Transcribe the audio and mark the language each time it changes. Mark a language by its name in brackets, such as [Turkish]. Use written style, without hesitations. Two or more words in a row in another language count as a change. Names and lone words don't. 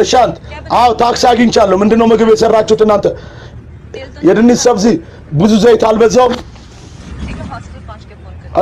[Amharic] प्रशांत አዎ ታክሲ አግኝቻለሁ። ምንድነው ምግብ የሰራችሁት እናንተ? የድንች ሰብዚ ብዙ ዘይት አልበዛውም? [Hindi] ठीक है हॉस्टल पहुंच के फोन कर।